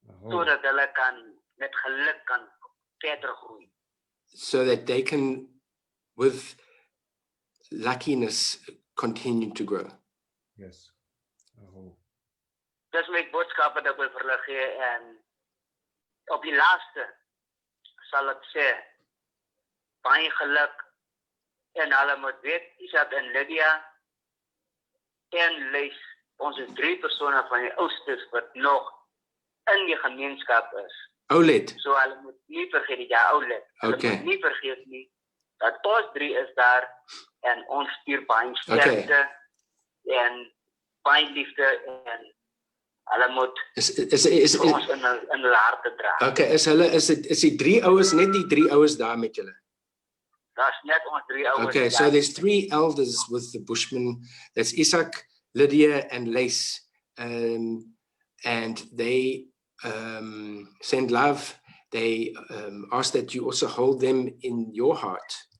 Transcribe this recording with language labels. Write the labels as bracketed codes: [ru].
[af] Sodat hulle kan met geluk kan verder groei. [en] So that they can, with luckiness, continue to grow. Yes. [af] Dis my boodskap wat ek wil vir hulle gee, en op die laaste sal ek sê baie geluk, en hulle moet weet, Izak en Lydia en Lys, ons is 3 persone van die oudste wat nog in die gemeenskap is. Oulet. So hulle moet nie vergeet, ja, oulet. Hulle moet nie vergeet nie dat ons 3 is daar en ons stuur baie sterkte en baie liefde, en hulle moet is ons in hulle harte dra. Okay, is die 3 ouers net die 3 ouers daar met julle? Daar's net ons 3 ouers. [en] Okay, so there's 3 elders with the Bushmen. That's Izak, Lydia, and Lace. And they send love. They ask that you also hold them in your heart.